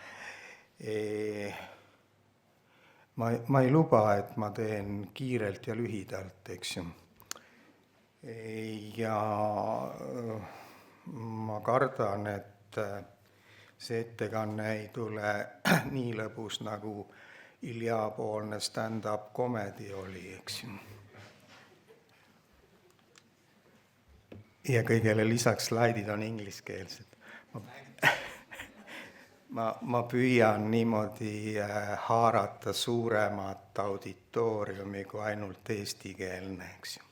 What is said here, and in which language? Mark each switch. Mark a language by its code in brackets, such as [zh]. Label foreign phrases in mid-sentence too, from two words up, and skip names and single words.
[et] Ma ei luba, et ma teen kiirelt ja lühidalt, eks ju. Ja ma kardan, et see ettekanne ei tule nii lõbus, nagu Ilja-poolne [en] stand-up comedy [et] oli, eks ju. Ja kõigele lisaks slaidid on ingliskeelsed. Ma püüan niimoodi haarata suuremat auditooriumi kui ainult eestikeelne, eks ju.